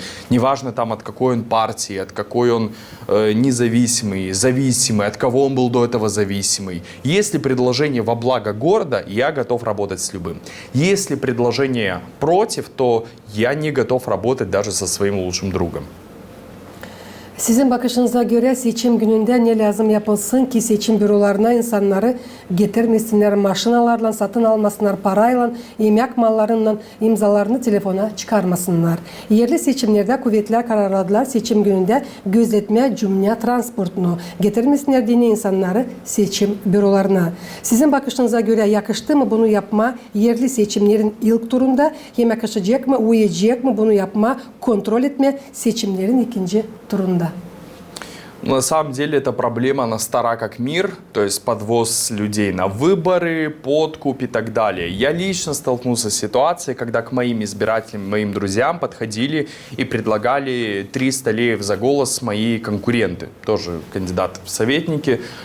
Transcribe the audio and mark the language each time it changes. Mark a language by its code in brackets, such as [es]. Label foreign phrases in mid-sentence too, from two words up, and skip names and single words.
[ru] Неважно там, от какой он партии, от какой он независимый, зависимый, от кого он был до этого зависимый. Если предложение во благо города, я готов работать с любым. Если предложение против, то я не готов работать даже со своим лучшим другом. [gag] Sizin bakışınıza göre seçim gününde ne lazım yapılsın ki seçim bürolarına insanları getirmesinler, maşinalarla satın almasınlar, parayla, yemek mallarıyla imzalarını telefona çıkarmasınlar. Yerli seçimlerde kuvvetler kararladılar seçim gününde gözetme cümle transportunu getirmesinler diye insanları seçim bürolarına. Sizin bakışınıza göre yakıştı mı bunu yapma yerli seçimlerin ilk turunda, hem yakışacak mı, uyacak mı bunu yapma, kontrol etme seçimlerin ikinci turunda? [ru] На самом деле эта проблема, она стара как мир, то есть подвоз людей на выборы, подкуп и так далее. Я лично столкнулся с ситуацией, когда к моим избирателям, моим друзьям подходили и предлагали 300 леев за голос мои конкуренты, тоже кандидаты в советники.